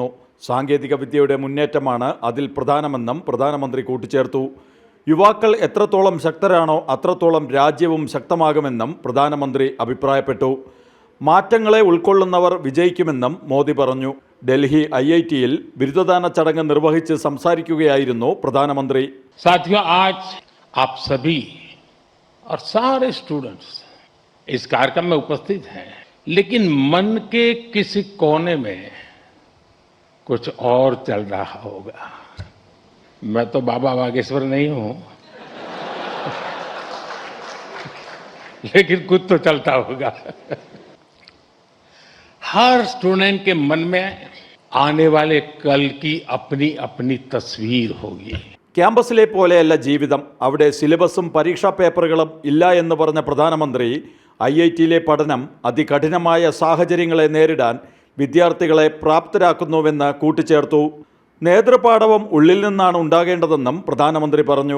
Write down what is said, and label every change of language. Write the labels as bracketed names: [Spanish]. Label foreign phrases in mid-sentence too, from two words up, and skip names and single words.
[Malayalam] സാങ്കേതിക വിദ്യയുടെ മുന്നേറ്റമാണ് അതിൽ പ്രധാനമെന്നും പ്രധാനമന്ത്രി കൂട്ടിച്ചേർത്തു. യുവാക്കൾ എത്രത്തോളം ശക്തരാണോ അത്രത്തോളം രാജ്യവും ശക്തമാകുമെന്നും പ്രധാനമന്ത്രി അഭിപ്രായപ്പെട്ടു. മാറ്റങ്ങളെ ഉൾക്കൊള്ളുന്നവർ വിജയിക്കുമെന്നും മോദി പറഞ്ഞു. ഡൽഹി IIT-യിൽ ബിരുദദാന ചടങ്ങ് നിർവഹിച്ച് സംസാരിക്കുകയായിരുന്നു പ്രധാനമന്ത്രി. [Hindi] साथियों, आज आप सभी और सारे स्टूडेंट्स इस कार्यक्रम में उपस्थित हैं, लेकिन मन के किसी कोने में कुछ और चल रहा होगा. मैं तो बाबा बागेश्वर नहीं हूं, लेकिन कुछ तो चलता होगा. हर स्टूडेंट के मन में आने वाले कल की अपनी अपनी तस्वीर होगी. [Malayalam] ക്യാമ്പസിലെ പോലെയല്ല ജീവിതം. അവിടെ സിലബസും പരീക്ഷാ പേപ്പറുകളും ഇല്ല എന്ന് പറഞ്ഞ പ്രധാനമന്ത്രി IIT-യിലെ പഠനം അതികഠിനമായ സാഹചര്യങ്ങളെ നേരിടാൻ വിദ്യാർത്ഥികളെ പ്രാപ്തരാക്കുന്നുവെന്ന് കൂട്ടിച്ചേർത്തു. നേതൃപാടവം ഉള്ളിൽ നിന്നാണ് ഉണ്ടാകേണ്ടതെന്നും പ്രധാനമന്ത്രി പറഞ്ഞു.